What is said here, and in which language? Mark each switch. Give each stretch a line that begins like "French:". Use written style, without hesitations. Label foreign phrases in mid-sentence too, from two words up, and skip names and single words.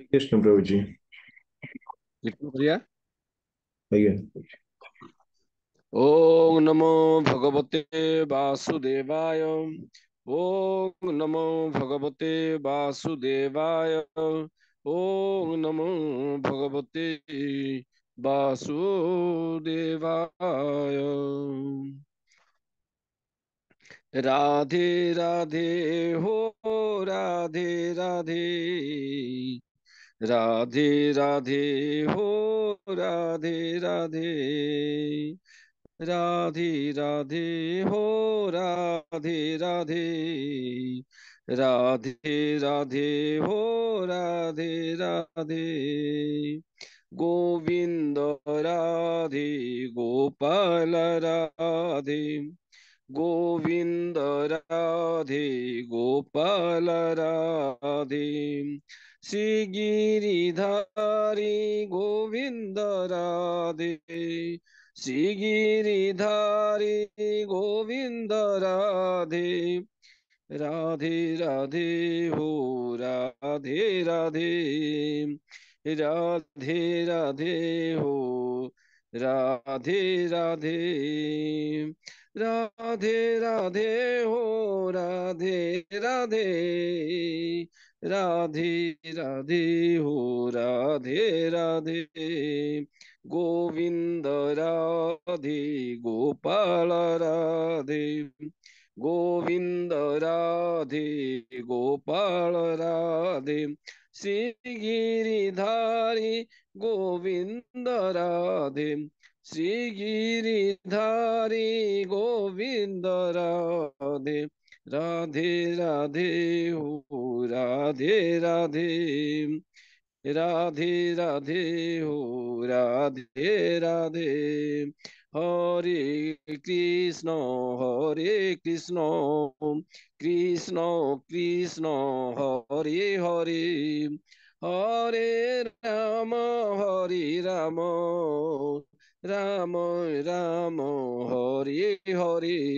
Hindi: कृष्ण प्रभु जी। कीर्तन करिया। भैया
Sanskrit: ओम नमो भगवते वासुदेवाय। ओम नमो भगवते वासुदेवाय। ओम नमो भगवते वासुदेवाय।
Hindi: राधे राधे हो, राधे राधे, राधे राधे हो, राधे राधे, राधे राधे हो, राधे राधे, राधे राधे हो, राधे राधे। गोविंद राधे गोपाल राधे, गोविंद राधे गोपाल राधे, श्री गिरिधारी गोविंद राधे, श्री गिरिधारी गोविंद राधे, राधे राधे हो, राधे राधे, राधे राधे हो, राधे राधे, राधे राधे हो, राधे राधे राधे राधे राधे हो राधे राधे गोविंद राधे गोपाल राधे गोविंद राधे गोपाल राधे श्री गिरिधारी गोविंद राधे श्री गिरिधारी गोविंद राधे राधे राधे हो राधे राधे राधे राधे हो राधे राधे हरे कृष्ण हरे कृष्ण कृष्ण कृष्ण हरे हरे हरे हरे राम राम राम हरे हरे